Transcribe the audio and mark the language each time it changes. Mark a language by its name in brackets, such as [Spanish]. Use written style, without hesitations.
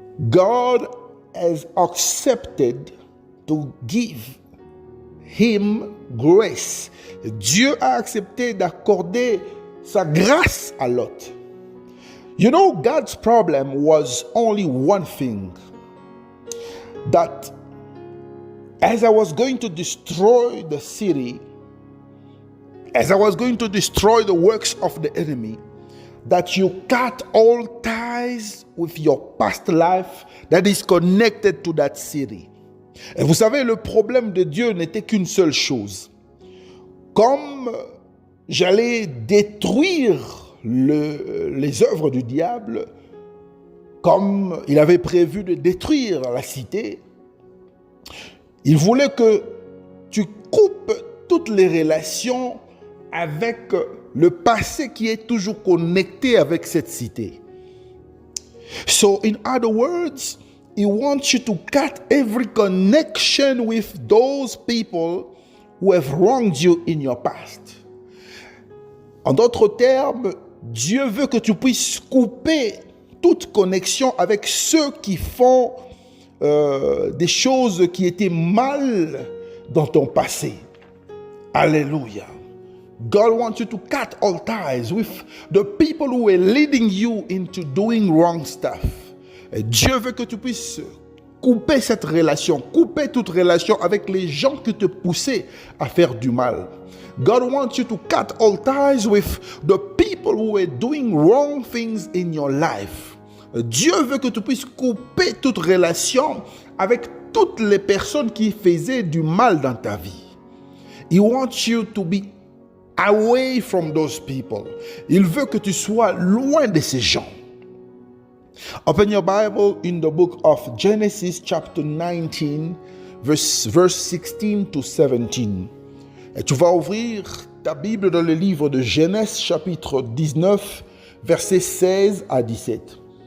[English] God has accepted to give him grace. [French] Dieu a accepté d'accorder sa grâce à Lot. [English] You know, God's problem was only one thing, that as I was going to destroy the city, as I was going to destroy the works of the enemy, that you cut all ties with your past life that is connected to that city. [French] Et vous savez, le problème de Dieu n'était qu'une seule chose. Comme j'allais détruire les œuvres du diable, comme il avait prévu de détruire la cité, il voulait que tu coupes toutes les relations avec le passé qui est toujours connecté avec cette cité. [English] So, in other words, he wants you to cut every connection with those people who have wronged you in your past. [French] En d'autres termes, Dieu veut que tu puisses couper toute connexion avec ceux qui font des choses qui étaient mal dans ton passé. Alléluia. [English] God wants you to cut all ties with the people who are leading you into doing wrong stuff. [French] Et Dieu veut que tu puisses couper cette relation, couper toute relation avec les gens qui te poussaient à faire du mal. [English] God wants you to cut all ties with the people who are doing wrong things in your life. [French] Dieu veut que tu puisses couper toute relation avec toutes les personnes qui faisaient du mal dans ta vie. [English] He wants you to be away from those people. [French] Il veut que tu sois loin de ces gens. [English] Open your Bible in the book of Genesis chapter 19, verse 16 to 17. [French] Et tu vas ouvrir ta Bible dans le livre de Genèse chapitre 19, versets 16 à 17.